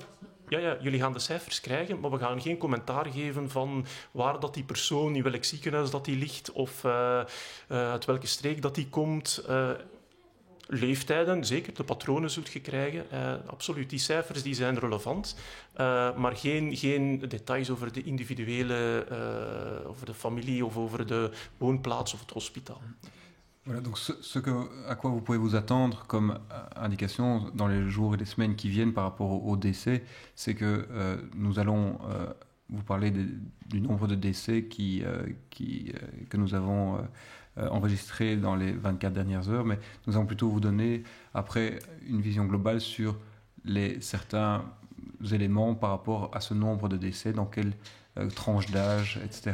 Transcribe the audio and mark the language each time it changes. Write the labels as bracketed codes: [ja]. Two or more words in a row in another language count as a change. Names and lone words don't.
[nl] Ja, jullie gaan de cijfers krijgen, maar we gaan geen commentaar geven van waar dat die persoon, in welk ziekenhuis dat die ligt, of uit welke streek dat die komt. Leeftijden, zeker, de patronen zult je krijgen. Absoluut, die cijfers die zijn relevant, maar geen details over de individuele, over de familie of over de woonplaats of het hospitaal. [fr] Voilà, donc à quoi vous pouvez vous attendre comme indication dans les jours et les semaines qui viennent par rapport au décès, c'est que nous allons vous parler du nombre de décès que nous avons enregistrés dans les 24 dernières heures, mais nous allons plutôt vous donner après une vision globale sur certains éléments par rapport à ce nombre de décès, dans quelle tranche d'âge, etc.